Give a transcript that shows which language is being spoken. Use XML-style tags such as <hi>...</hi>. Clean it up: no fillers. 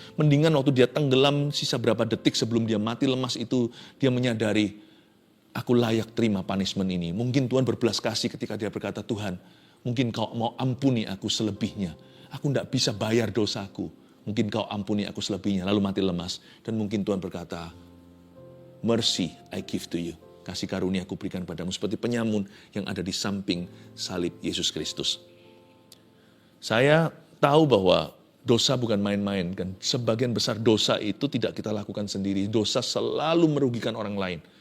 <id>Mendingan waktu dia tenggelam sisa berapa detik sebelum dia mati lemas itu, dia menyadari, aku layak terima punishment ini. Mungkin Tuhan berbelas kasih ketika dia berkata, Tuhan, mungkin kau mau ampuni aku selebihnya. Aku tidak bisa bayar dosaku. Mungkin kau ampuni aku selebihnya. Lalu mati lemas. Dan mungkin Tuhan berkata,</id> <en>mercy I give to you.</en> <id>Kasih karunia aku berikan padamu. Seperti penyamun yang ada di samping salib Yesus Kristus. Saya tahu bahwa dosa bukan main-main. Kan? Sebagian besar dosa itu tidak kita lakukan sendiri. Dosa selalu merugikan orang lain.</id>